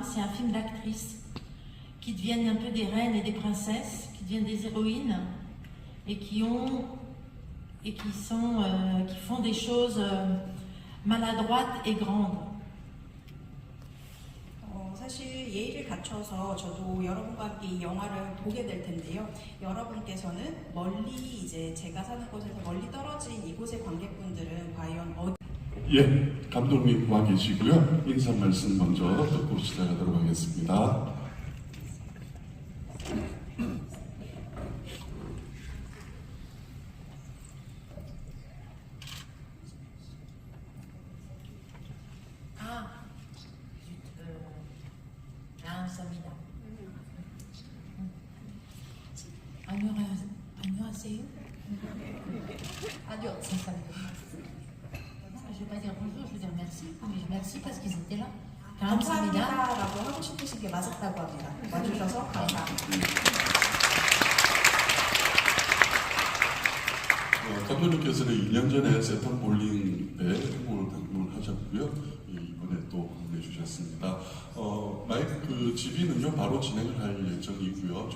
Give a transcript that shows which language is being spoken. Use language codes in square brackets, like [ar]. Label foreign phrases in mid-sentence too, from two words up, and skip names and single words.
[fr] C'est un film d'actrices qui deviennent un peu des reines et des princesses, qui deviennent des héroïnes et qui font des choses maladroites et grandes. [ko] 사실 예의를 갖춰서 저도 여러분과 함께 이 영화를 보게 될 텐데요. 여러분께서는 멀리 이제 제가 사는 곳에서 멀리 떨어진 이곳의 관객분들은 과연 예, 감독님 와 계시고요. 인사 말씀 먼저 듣고 시작하도록 하겠습니다. 감사합니다. 안녕하세요. [fr] Adieu, ça veut dire. Je vais pas dire bonjour, je vais dire merci. Mais merci parce qu'ils étaient là. [ko] 감사합니다. 감사합니다라고 하고 싶으신 게 맞았다고 합니다. 와주셔서 감사합니다. 감독님께서는 2년 전에 세턴 볼링대 행보를 방문하셨고요. 이번에 또 방문해 주셨습니다. 마이크 지비는요 바로 진행을 할 예정이고요.